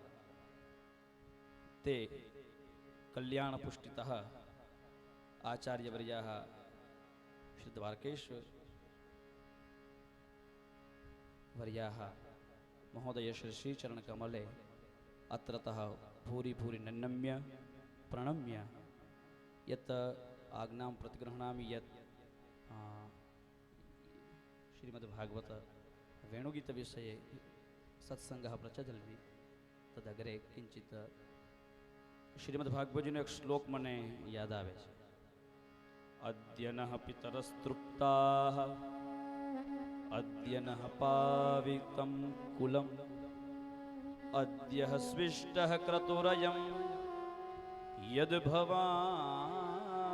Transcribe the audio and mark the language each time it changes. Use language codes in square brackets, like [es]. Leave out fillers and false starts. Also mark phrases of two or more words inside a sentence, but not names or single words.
[sa] ते कल्याणपुष्टितः आचार्यवर्याः श्री द्वारकेश्वर वर्याः महोदय श्री श्रीचरणकमले अत्रतः भूरि भूरि नन्नम्य प्रणम्य यत् आज्ञां प्रतिगृह्णामि यत् श्रीमद्भागवत वेणुगीतविषये सत्सङ्गः प्रचलति तदग्रे किञ्चित् [gu] श्रीमद्भागवतजीનો એક શ્લોક મને યાદ આવે છે [sa] અદ્ય નઃ પિતરસ્તૃપ્તાઃ અદ્ય નઃ પાવિકં કુલં અદ્ય સ્વિષ્ટઃ ક્રતુરયં યદ્ ભવાન